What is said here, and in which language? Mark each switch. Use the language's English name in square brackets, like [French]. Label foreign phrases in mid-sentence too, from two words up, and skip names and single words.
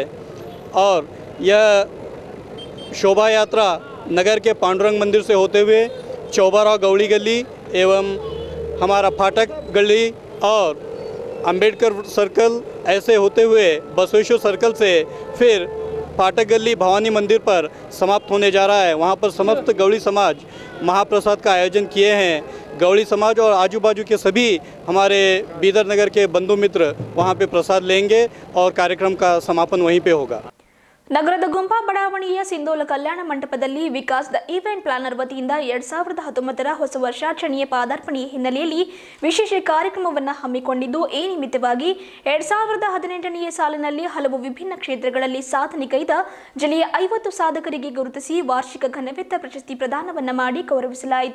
[Hindi] और यह शोभा यात्रा नगर के पांडुरंग मंदिर से होते हुए चौबारा गौड़ी गली एवं हमारा फाटक गली और अंबेडकर सर्कल ऐसे होते हुए बसवेश्वर सर्कल से फिर फाटक गली भवानी मंदिर पर समाप्त होने जा रहा है। वहाँ पर समस्त गौड़ी समाज महाप्रसाद का आयोजन किए हैं। गौड़ी समाज और आजू बाजू के सभी हमारे बीदर नगर के बंधु मित्र वहाँ पे प्रसाद लेंगे और कार्यक्रम का समापन वहीं पे होगा। [Kannada] ನಗರದ ಗುಂಪಾ ಬಡಾವಣೆಯ ಸಿಂಧೋಲ ಕಲ್ಯಾಣ ಮಂಟಪದಲ್ಲಿ ವಿಕಾಸ್ ದ ಈವೆಂಟ್ ಪ್ಲಾನರ್ ವತಿಯಿಂದ 2019ರ ಹೊಸ ವರ್ಷಾಚರಣೆಯ ಪಾದಾರ್ಪಣೆಯ ಹಿನ್ನೆಲೆಯಲ್ಲಿ ವಿಶೇಷ ಕಾರ್ಯಕ್ರಮವನ್ನು ಹಮ್ಮಿಕೊಂಡಿದ್ದು, ಈ ನಿಮಿತ್ತವಾಗಿ 2018ನೇ ಸಾಲಿನಲ್ಲಿ ಹಲವು ವಿಭಿನ್ನ ಕ್ಷೇತ್ರಗಳಲ್ಲಿ ಸಾಧನೆಗೈದ ಜಿಲ್ಲೆಯ 50 ಸಾಧಕರಿಗೆ ಗುರುತಿಸಿ ವಾರ್ಷಿಕ ಘನವೆತ್ತ ಪ್ರಶಸ್ತಿ ಪ್ರದಾನವನ್ನು ಮಾಡಿ ಗೌರವಿಸಲಾಯಿತು.